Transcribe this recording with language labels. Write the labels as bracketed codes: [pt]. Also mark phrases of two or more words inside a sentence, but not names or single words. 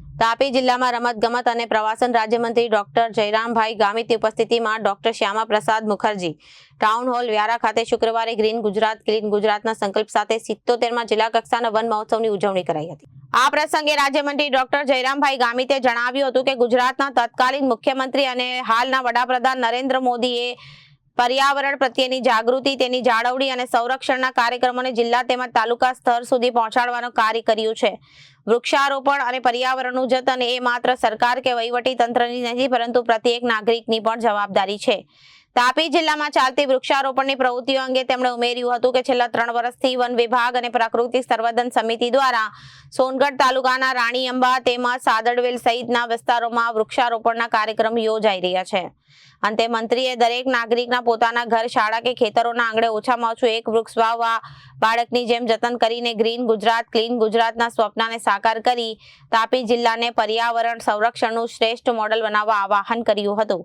[gu] તાપી જિલ્લામાં રમતગમત અને પ્રવાસન રાજ્યમંત્રી ડોક્ટર જયરામભાઈ ગામિતની ઉપસ્થિતિમાં ડોક્ટર શ્યામા પ્રસાદ મુખર્જી ટાઉન હોલ વ્યારા ખાતે શુક્રવારે ગ્રીન ગુજરાત ક્લીન ગુજરાતના સંકલ્પ સાથે 77માં જિલ્લા કક્ષાના વન મહોત્સવની ઉજવણી કરાઈ હતી। આ પ્રસંગે રાજ્યમંત્રી ડોક્ટર જયરામભાઈ ગામિતે જણાવ્યું હતું કે ગુજરાતના તત્કાલીન મુખ્યમંત્રી અને હાલના વડાપ્રધાન નરેન્દ્ર મોદીએ પર્યાવરણ પ્રત્યેની જાગૃતિ તેની જાળવણી અને સંરક્ષણના કાર્યક્રમોને જિલ્લા તેમજ તાલુકા સ્તર સુધી પહોંચાડવાનું કાર્ય કર્યું છે। વૃક્ષારોપણ અને પર્યાવરણનું જતન એ માત્ર સરકાર કે વહીવટી તંત્રની નહીં પરંતુ પ્રત્યેક નાગરિકની પણ જવાબદારી છે। તાપી જિલ્લામાં ચાલતી વૃક્ષારોપણની પ્રવૃત્તિઓ અંગે તેમણે ઉમેર્યું હતું કે છેલ્લા 3 વર્ષથી વન વિભાગ અને પ્રાકૃતિક સંવર્ધન સમિતિ દ્વારા સોનગઢ તાલુકાના રાણી અંબા તેમજ સાદડવેલ સહિતના વિસ્તારોમાં વૃક્ષારોપણના કાર્યક્રમ યોજાઈ રહ્યા છે। અંતે મંત્રીએ દરેક નાગરિકના પોતાના ઘર, શાળા કે ખેતરોના આંગણે ઓછામાં ઓછું એક વૃક્ષ વાવવા, બાળકની જેમ જતન કરીને ગ્રીન ગુજરાત ક્લીન ગુજરાતના સ્વપ્નને સાકાર કરી તાપી જિલ્લાને પર્યાવરણ સંરક્ષણનું શ્રેષ્ઠ મોડેલ બનાવવા આહવાન કર્યું હતું।